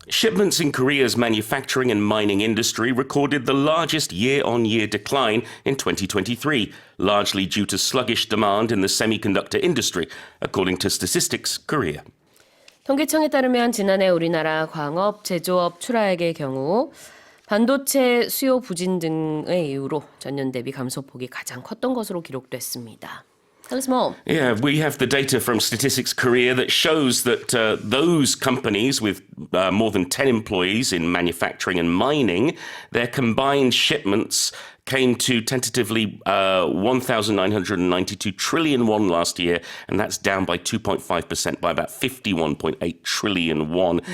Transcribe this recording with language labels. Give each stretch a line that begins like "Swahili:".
English: Shipments in Korea's manufacturing and mining industry recorded the largest year-on-year decline in 2023, largely due to sluggish demand in the semiconductor industry, according to Statistics Korea.
Korean: 통계청에 따르면 지난해 우리나라 광업, 제조업, 출하액의 경우 반도체 수요 부진 등의 이유로 전년 대비 감소폭이 가장 컸던 것으로 기록됐습니다.
English: Tell us more. Yeah, we have the data from Statistics Korea that shows that those companies with more than 10 employees in manufacturing and mining, their combined shipments came to tentatively 1,992 trillion won last year, and that's down by 2.5%, by about 51.8 trillion won.